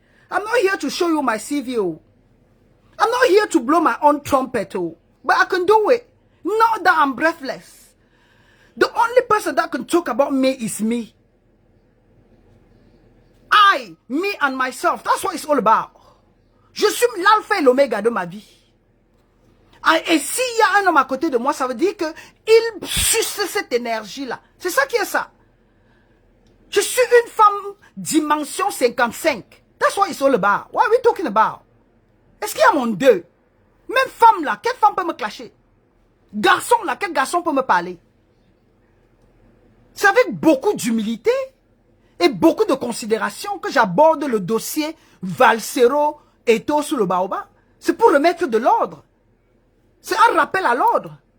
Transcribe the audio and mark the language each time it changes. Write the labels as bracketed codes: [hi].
[en] I'm not here to show you my CV. I'm not here to blow my own trumpet. But I can do it. Not that I'm breathless. The only person that can talk about me is me. Me and myself. That's what it's all about. [fr] Je suis l'alpha et l'oméga de ma vie. Et s'il y a un homme à côté de moi, ça veut dire qu'il suce cette énergie-là. C'est ça qui est ça. Je suis une femme dimension 55. [en] That's what it's all about. What are we talking about? [fr] Est-ce qu'il y a mon deux? Même femme là, quelle femme peut me clasher? Garçon là, quel garçon peut me parler? C'est avec beaucoup d'humilité et beaucoup de considération que j'aborde le dossier Valsero Eto sous le baobab. C'est pour remettre de l'ordre. C'est un rappel à l'ordre.